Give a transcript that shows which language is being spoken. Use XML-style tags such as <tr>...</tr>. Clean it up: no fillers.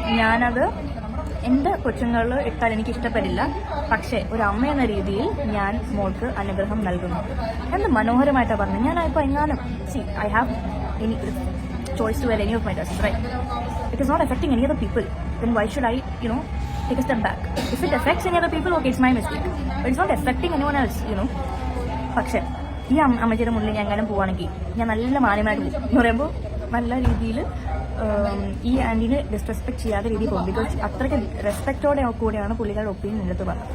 <ml>ഞാനത് എൻ്റെ കൊച്ചുങ്ങളിൽ ഇട്ടാൽ എനിക്ക് ഇഷ്ടപ്പെടില്ല. പക്ഷേ ഒരു അമ്മ എന്ന രീതിയിൽ ഞാൻ മോൾക്ക് അനുഗ്രഹം നൽകുന്നു എന്ന് മനോഹരമായിട്ടാണ് പറഞ്ഞു. ഞാൻ ഇപ്പോൾ എങ്ങാനും</ml> <en>I have any choice to wear any of my dress, right? It is not affecting any other people. then why should I take a step back? If it affects any other people, okay, it's my mistake, but it's not affecting anyone else,</en> <ml>പക്ഷേ ഈ അമ്മച്ചിയുടെ മുന്നിൽ ഞാൻ എങ്ങനെ പോവുകയാണെങ്കിൽ ഞാൻ നല്ല മാന്യമായിട്ട് പോകും എന്ന് പറയുമ്പോൾ നല്ല രീതിയിൽ ഈ ആൻറ്റീനെ ഡിസ്റെസ്പെക്ട് ചെയ്യാത്ത രീതിയിൽ പോകും. ബിക്കോസ് അത്രയ്ക്ക് റെസ്പെക്റ്റോടെ കൂടെയാണ് പുള്ളികളുടെ ഒപ്പീനിയൻ എടുത്ത് പറഞ്ഞത്.</ml>